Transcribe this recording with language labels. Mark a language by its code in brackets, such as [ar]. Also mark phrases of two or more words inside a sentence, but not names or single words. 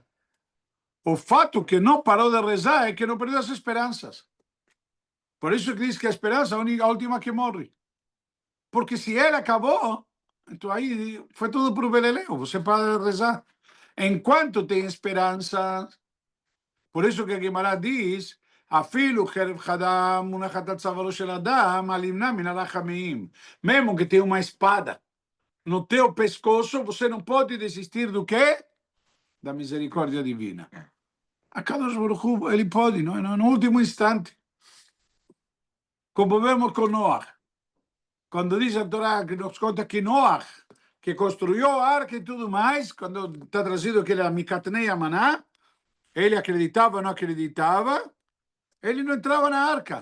[pt] O fato que não parou de rezar é que não perdeu as esperanças. Por isso que diz que a esperança é a última que morre. Porque se ela acabou, então aí foi tudo por beleleu. Você para de rezar. Enquanto tem esperança, por isso que a Gemara diz, [he] אפילו חרב חדה מונחת על צווארו של אדם, על ימנע מן הרחמים. [pt] Mesmo que tenha uma espada no teu pescoço, você não pode desistir do quê? Da misericórdia divina. A [he] קדוש ברוך הוא, [pt] ele pode, no último instante. Como vemos com Noah. Quando diz a Torá, que nos conta que Noah, que construiu a arca e tudo mais, quando está trazido que ele era [he] מקטני אמנה, [pt] ele acreditava ou não acreditava, ele não entrava na arca.